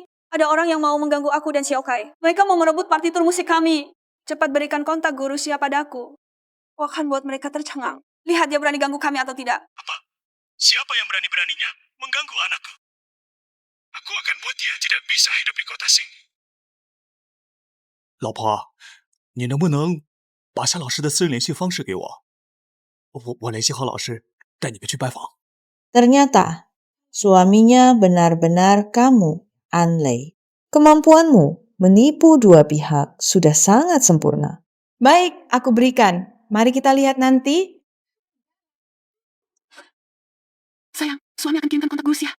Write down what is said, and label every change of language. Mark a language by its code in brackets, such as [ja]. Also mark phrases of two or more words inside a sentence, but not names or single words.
[id] Ada orang yang mau mengganggu aku dan Xiaokai. Mereka mau merebut partitur musik kami. Cepat berikan kontak guru Xia padaku. Aku akan buat mereka tercengang. Lihat dia berani ganggu kami atau tidak. Siapa yang berani-beraninya mengganggu anakku? Aku akan buat dia tidak bisa hidup di kota sini. [zh] 老婆，你能不能把夏老师的私人联系方式给我？我联系好老师，带你们去拜访。 [id] Ternyata, suaminya benar-benar kamu, Anley. Kemampuanmu menipu dua pihak sudah sangat sempurna. Baik, aku berikan. Mari kita lihat nanti. Sayang, suami akan kirimkan kontak guru Xia.